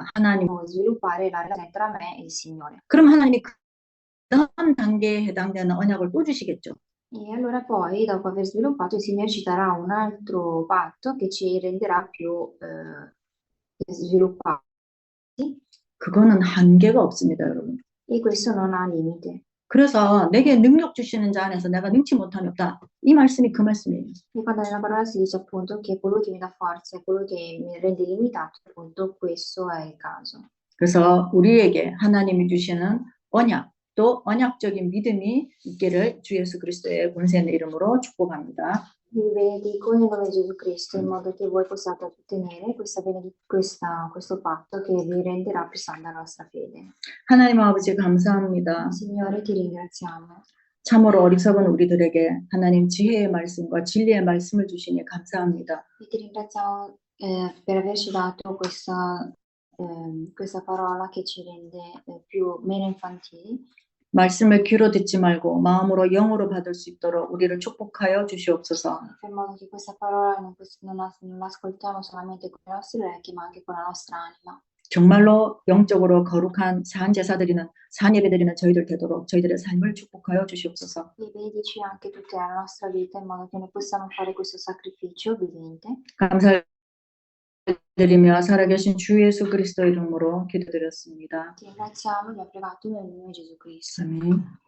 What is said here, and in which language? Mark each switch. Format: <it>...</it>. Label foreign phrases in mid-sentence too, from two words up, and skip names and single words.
<ko>하나님.</ko> <it>Sviluppare la relazione tra me e il Signore.</it> <ko>그럼 하나님이 그 다음 단계에 해당되는 언약을 또 주시겠죠.</ko> <it>E allora poi, dopo aver sviluppato, il Signore ci darà un altro patto che ci renderà più sviluppati.</it> <ko>그거는 한계가 없습니다, 여러분.</ko> <it>E questo non ha limite.</it> <ko>그래서 내게 능력 주시는 자 안에서 내가 능치 못함이 없다. 이 말씀이 그 말씀이에요.</ko> <it>E quando nella parola si dice appunto che colui che mi dà forza è colui che mi rende limitato, appunto questo è il caso.</it> <ko>그래서 우리에게 하나님이 주시는 언약, 또 언약적인 믿음이 있기를 주 예수 그리스도의 권세 있는 이름으로 축복합니다.</ko> <it>Vi benedico nel nome di Gesù Cristo in modo che voi possiate ottenere questo patto che vi renderà più santa la nostra fede.</it> <ko>하나님 아버지 감사합니다.</ko> <it>Signore, ti ringraziamo.</it> <ko>참으로 어리석은 우리들에게 하나님 지혜의 말씀과 진리의 말씀을 주시니 감사합니다.</ko> <it>E ti ringraziamo per averci dato questa parola che ci rende meno infantili.</it> <ko>말씀을 귀로 듣지 말고 마음으로 영으로 받을 수 있도록 우리를 축복하여 주시옵소서.</ko> <it>Per modo che questa parola non l'ascoltiamo solamente con i nostri orecchi, ma anche con la nostra anima.</it> <ko>정말로 영적으로 거룩한 산 제사 드리는 산 예배 드리는 저희들 되도록 저희들의 삶을 축복하여 주시옵소서.</ko> <it>E benedici anche tutta la nostra vita in modo che noi possiamo fare questo sacrificio vivente.</it> <ko>감사드리며 살아계신 주 예수 그리스도 이름으로 기도드렸습니다.</ko> <it>Ti ringraziamo e abbiamo pregato nel nome di Gesù Cristo.</it> <ko>아멘.</ko>